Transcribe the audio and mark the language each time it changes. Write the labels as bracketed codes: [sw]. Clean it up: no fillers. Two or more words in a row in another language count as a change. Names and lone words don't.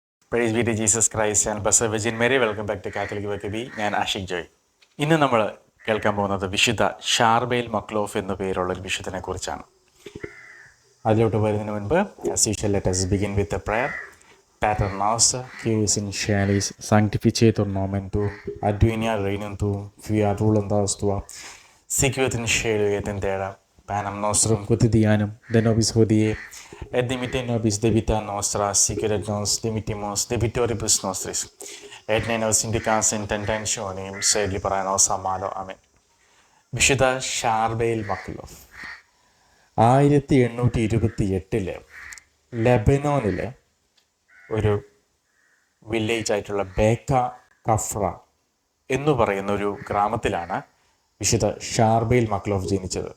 [en] Praise be to Jesus Christ and blessed Virgin Mary. Welcome back to Catholic Vocabee. ഞാൻ ആഷിഖ് ജോയ്. [ml] ഇന്ന് നമ്മൾ കേൾക്കാൻ പോകുന്നത് വിശുദ്ധ ഷാർബെയിൽ മക്ലോഫ് എന്നു പേരുള്ള ഒരു വിശുദ്ധനെ കുറിച്ചാണ്. അതിലോട്ട് വരുന്നതിന് മുൻപ് [en] as usual, let us begin with a prayer. [la] Pater noster, qui es in caelis, sanctificetur nomen tuum, advenia regnum tuum, fiat voluntas tua, sicut in cielo et in terra. Panem nostrum quotidianum de nobis hodie, et dimitte nobis debita nostra, sicut et nos dimittimus debitoribus nostris, et ne nos indicas in tentationem, sed libera nos a malo. Amen. [ml] വിശുദ്ധ ഷാർബെയിൽ മക്ലോഫ് 1828 ലെബനോനിലെ ഒരു വില്ലേജ് ആയിട്ടുള്ള ബേക്ക കഫ്ര എന്ന് പറയുന്ന ഒരു ഗ്രാമത്തിലാണ് വിശുദ്ധ ഷാർബെയിൽ മക്ലോഫ് ജനിച്ചത്.